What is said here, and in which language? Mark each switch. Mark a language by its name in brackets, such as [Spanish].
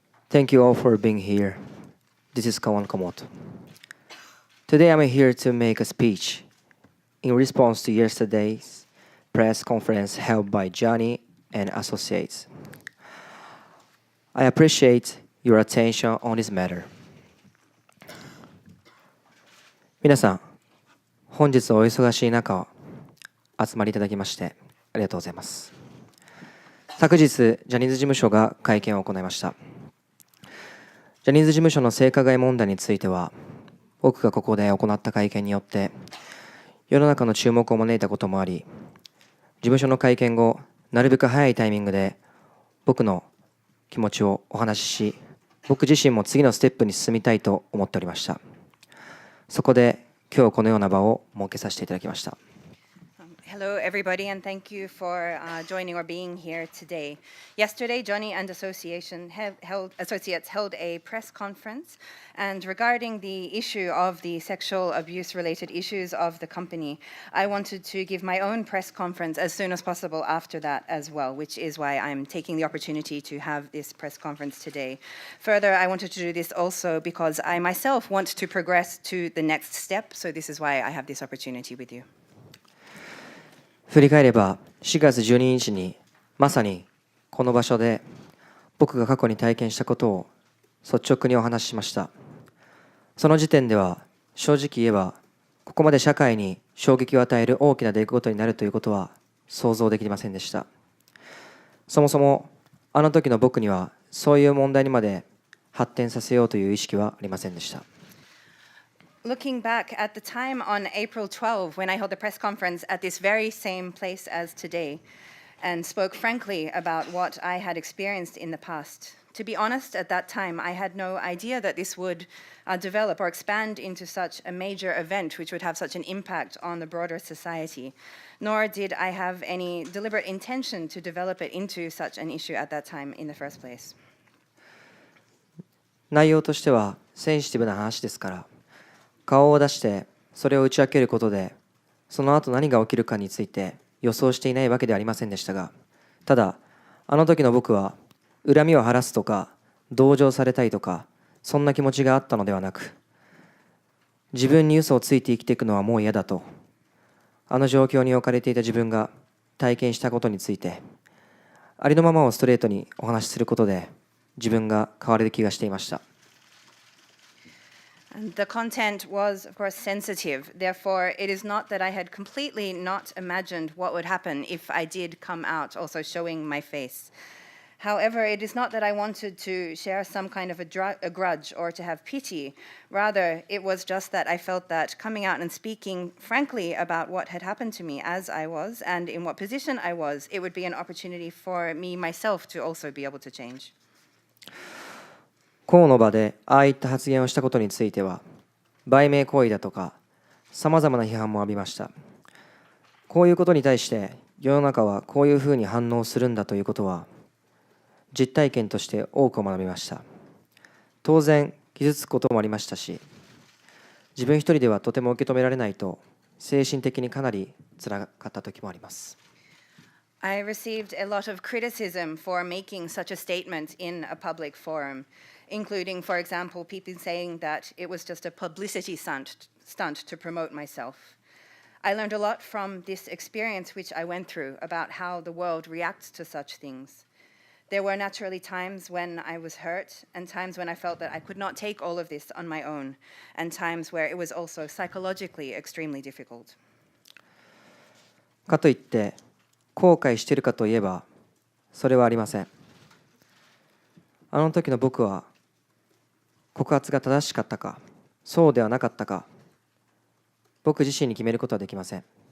[English] Thank you all for being here. This is Kawan Okamoto. Today I'm here to make a speech in response to yesterday's press conference held by Johnny and Associates. I appreciate your attention on this matter. [Japanese] 皆さん、本日お忙しい中集まりいただきましてありがとうございます。昨日、ジャニーズ事務所が会見を行いました。ジャニーズ事務所の性加害問題については、僕がここで行った会見によって、世の中の注目を招いたこともあり、事務所の会見後、なるべく早いタイミングで、僕の気持ちをお話しし、僕自身も次のステップに進みたいと思っておりました。そこで、今日このような場を設けさせていただきました。 [English] Hello, everybody, and thank you for joining or being here today. Yesterday, Johnny and Associates held a press conference, and regarding the issue of the sexual abuse-related issues of the company, I wanted to give my own press conference as soon as possible after that as well, which is why I'm taking the opportunity to have this press conference today. Further, I wanted to do this also because I myself want to progress to the next step, so this is why I have this opportunity with you. [Japanese] 振り返れば4月12日にまさにこの場所で僕が過去に体験したことを率直にお話ししました。その時点では正直言えばここまで社会に衝撃を与える大きな出来事になるということは想像できませんでした。そもそもあの時の僕にはそういう問題にまで発展させようという意識はありませんでした。 [English] Looking back at the time on April 12, when I held a press conference at this very same place as today, and spoke frankly about what I had experienced in the past. To be honest, at that time, I had no idea that this would develop or expand into such a major event which would have such an impact on the broader society, nor did I have any deliberate intention to develop it into such an issue at that time in the first place. [Japanese] 内容としてはセンシティブな話ですから、顔を出してそれを打ち明けることでその後何が起きるかについて予想していないわけではありませんでしたが、ただあの時の僕は恨みを晴らすとか同情されたいとかそんな気持ちがあったのではなく、自分に嘘をついて生きていくのはもう嫌だと、あの状況に置かれていた自分が体験したことについてありのままをストレートにお話しすることで自分が変われる気がしていました。 [English] And the content was, of course, sensitive. Therefore, it is not that I had completely not imagined what would happen if I did come out also showing my face. However, it is not that I wanted to share some kind of a grudge or to have pity. Rather, it was just that I felt that coming out and speaking frankly about what had happened to me as I was and in what position I was, it would be an opportunity for me myself to also be able to change. [Japanese] 公の場でああいった発言をしたことについては売名行為だとかさまざまな批判も浴びました。こういうことに対して世の中はこういうふうに反応するんだということは実体験として多くを学びました。当然傷つくこともありましたし、自分一人ではとても受け止められないと精神的にかなり辛かった時もあります。 [English] I received a lot of criticism for making such a statement in a public forum, including, for example, people saying that it was just a publicity stunt to promote myself. I learned a lot from this experience which I went through about how the world reacts to such things. There were naturally times when I was hurt and times when I felt that I could not take all of this on my own, and times where it was also psychologically extremely difficult. [Japanese] かといって後悔しているかといえばそれはありません。あの時の僕は告発が正しかったかそうではなかったか僕自身に決めることはできません。